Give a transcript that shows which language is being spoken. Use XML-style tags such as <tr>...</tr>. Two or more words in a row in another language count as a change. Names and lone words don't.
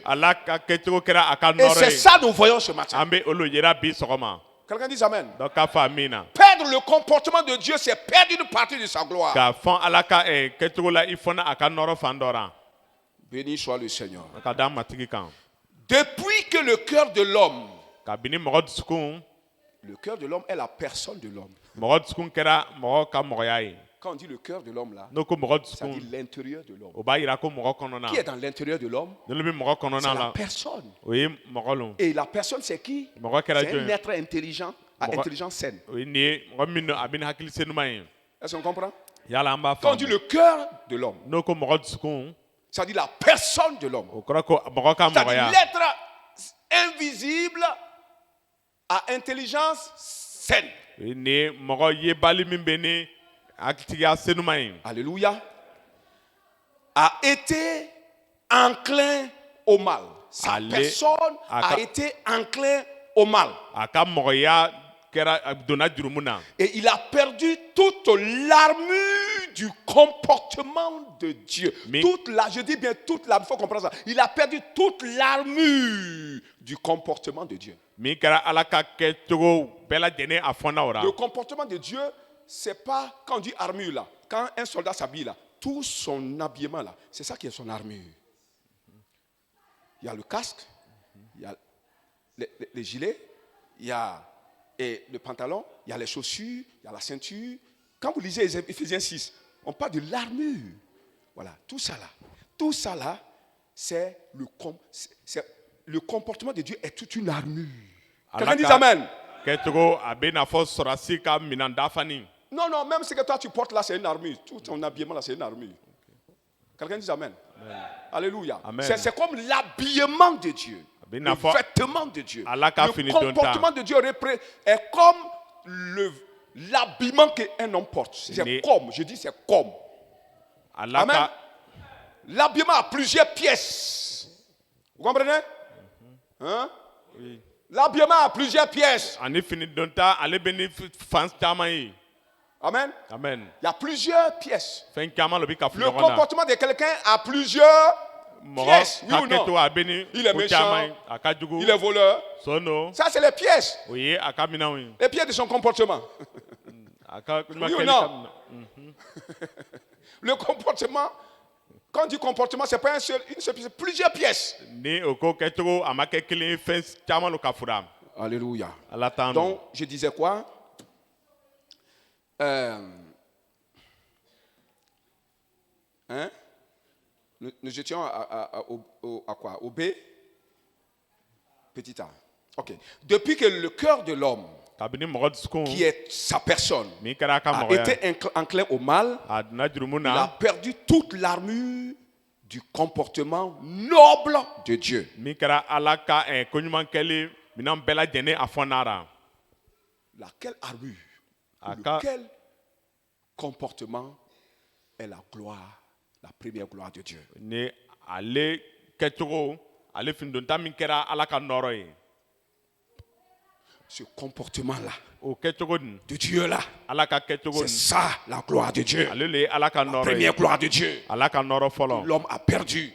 <bm>Ala ka kɛcogo kɛra a ka</bm> <fr>Et</fr> <bm>nɔrɔ</bm> <fr>c'est</fr> <bm>ye.</bm> <fr>ça que nous voyons ce matin.</fr> <bm>An bɛ olu yira bi sɔgɔma.</bm> <fr>Quelqu'un dit Amen.</fr> <bm>Dɔ k'a fɔ min na.</bm> <fr>Perdre le comportement de Dieu, c'est perdre une partie de sa gloire.</fr> <bm>K'a fɔ ala ka kɛcogo la i fana a ka nɔrɔ fan dɔ la.</bm> <fr>Béni soit le Seigneur.</fr> <bm>A ka d'a matigi kan.</bm> <fr>Depuis que le cœur de l'homme,</fr> <bm>Kabini mɔgɔ dusukun.</bm> <fr>le cœur de l'homme est la personne de l'homme.</fr> <bm>Mɔgɔ dusukun kɛra mɔgɔ ka mɔgɔya ye.</bm> <fr>Quand on dit le cœur de l'homme là,</fr> <bm>N'o ko mɔgɔ</bm> <fr>ça dit</fr> <bm>dusukun.</bm> <fr>l'intérieur de l'homme.</fr> <bm>O b'a yira ko mɔgɔ kɔnɔna.</bm> <fr>Qui est dans l'intérieur de l'homme?</fr> <bm>N'olu bɛ mɔgɔ</bm> <fr>C'est</fr> <bm>kɔnɔna la la.</bm> <fr>personne.</fr> <bm>O ye mɔgɔ lon.</bm> <fr>Et la personne, c'est qui?</fr> <bm>Mɔgɔ kɛra</bm> <fr>C'est un</fr> <bm>jɔn ye.</bm> <fr>être intelligent, à</fr> <bm>Mɔgɔ-</bm> <fr>intelligence saine.</fr> <bm>O ye nin ye mɔgɔ min don a bɛ ni hakili senuman ye.</bm> <fr>Est-ce qu'on comprend?</fr> <bm>Yala an b'a</bm> <fr>Quand on dit</fr> <bm>faamu.</bm> <fr>le cœur de l'homme,</fr> <bm>N'o ko mɔgɔ dusukun.</bm> <fr>ça dit la personne de l'homme.</fr> <bm>O kɔrɔ ko mɔgɔ ka</bm> <fr>C'est-à-dire</fr> <bm>mɔgɔya.</bm> <fr>l'être invisible à intelligence saine.</fr> <bm>O ye nin ye mɔgɔ yebali min bɛ ni hakilitigiya senuman ye.</bm> <fr>Alléluia. A été enclin au mal. Sa Allez. personne a</fr> <bm>Aka-</bm> <fr>été enclin au mal.</fr> <bm>A ka mɔgɔya kɛra a donna jurumu na.</bm> <fr>Et il a perdu toute l'armure du comportement de Dieu. Mais- Je dis bien toute l'armure, il faut comprendre ça. Il a perdu toute l'armure du comportement de Dieu.</fr> <bm>Min kɛra ala ka kɛcogo bɛɛ lajɛlen a fɔnna o la.</bm> <fr>Le comportement de Dieu, c'est pas quand on dit armure là, quand un soldat s'habille là, tout son habillement là, c'est ça qui est son armure. Il y a le casque, il y a les gilets, il y a le pantalon, il y a les chaussures, il y a la ceinture. Quand vous lisez Éphésiens 6, on parle de l'armure. Voilà, tout ça là, c'est le comportement de Dieu est toute une armure. Quelqu'un dit Amen.</fr> <bm>Kɛcogo a bɛ n'a fɔ sɔrɔsi ka minɛn dafani.</bm> <fr>Non, non, même ce que toi tu portes là, c'est une armure. Tout ton habillement là, c'est une armure. Quelqu'un dit Amen. Alléluia. Amen. C'est comme l'habillement de Dieu. Amen. Le vêtement de Dieu.</fr> <bm>Allah ka</bm> <fr>Le</fr> <bm>fini</bm> <fr>comportement de Dieu est comme l'habillement qu'un homme porte. C'est Mais- comme, je dis c'est comme.</fr> <bm>Ala</bm> <fr>Amen.</fr> <bm>ka</bm> <fr>L'habillement a plusieurs pièces. Vous comprenez? Hein? Oui. L'habillement a plusieurs pièces.</fr> <bm>ani fini don ta ale bɛ ni fan caman ye.</bm> <fr>Amen. Amen. Il y a plusieurs pièces.</fr> <bm>Fɛn caman de bɛ ka fili</bm> <fr>Le</fr> <bm>ɲɔgɔn na.</bm> <fr>comportement de quelqu'un a plusieurs pièces.</fr> <bm>Mɔgɔ</bm> <fr>Oui</fr> <bm>ka</bm> <fr>ou non?</fr> <bm>kɛcogo a bɛ ni</bm> <fr>Il est</fr> <bm>ko</bm> <fr>méchant.</fr> <bm>caman ye. A ka jugu.</bm> <fr>Il est voleur.</fr> <bm>Sono.</bm> <fr>Ça, c'est les pièces.</fr> <bm>O ye a ka minɛnw ye.</bm> <fr>Les pièces de son comportement.</fr> <bm>A ka</bm> <fr>Oui ou</fr> <bm>ɲumankɛli</bm> <fr>non?</fr> <bm>ka minɛn.</bm> <fr>Le comportement, quand on dit comportement, c'est pas une seule pièce, c'est plusieurs pièces.</fr> <bm>Ni o ko kɛcogo a ma kɛ kelen ye fɛn caman de ka fura.</bm> <fr>Alléluia.</fr> <bm>Ala t'an</bm> <fr>Donc, je disais quoi? Nous étions à quoi? Au B? Petit A. Ok. Depuis que le cœur de l'homme,</fr> <bm>kabini mɔgɔ dusukun</bm> <fr>qui est sa personne,</fr> <bm>min kɛra a ka a mɔgɔya</bm> <fr>été enclin au mal,</fr> <bm>a donna jurumu</bm> <fr>il a</fr> <bm>na</bm> <fr>perdu toute l'armure du comportement noble de Dieu.</fr> <bm>min kɛra ala ka koɲumankɛli minɛn bɛɛ lajɛlen a fɔnara.</bm> <fr>Laquelle armure,</fr> <bm>A</bm> <fr>ou</fr> <bm>ka</bm> <fr>lequel comportement est la gloire, la première gloire de Dieu.</fr> <bm>ni ale kɛcogo ale finidonta min kɛra ala ka nɔrɔ ye.</bm> <fr>Ce comportement-là,</fr> <bm>O kɛcogo nin</bm> <fr>de Dieu-là,</fr> <bm>ala ka kɛcogo</bm> <fr>c'est</fr> <bm>nin</bm> <fr>ça la gloire de Dieu.</fr> <bm>ale le ye ala ka</bm> <fr>La</fr> <bm>nɔrɔ</bm> <fr>première</fr> <bm>ye.</bm> <fr>gloire de Dieu.</fr> <bm>Ala ka nɔrɔ fɔlɔ.</bm> <fr>L'homme a perdu</fr>